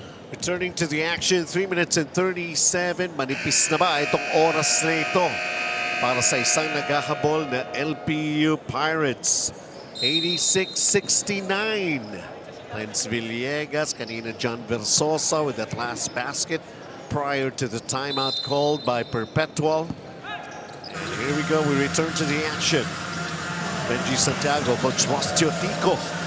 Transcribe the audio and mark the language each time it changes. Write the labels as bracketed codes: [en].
[en] Returning to the action, 3 minutes and 37. [tl] Manipis na ba itong oras na ito para sa isang naghahabol na LPU Pirates? 86-69. [en] Renz Villegas, kanina John Versosa with that last basket prior to the timeout called by Perpetual. And here we go, we return to the action. Benji Santiago, Coach Ross Tiotico.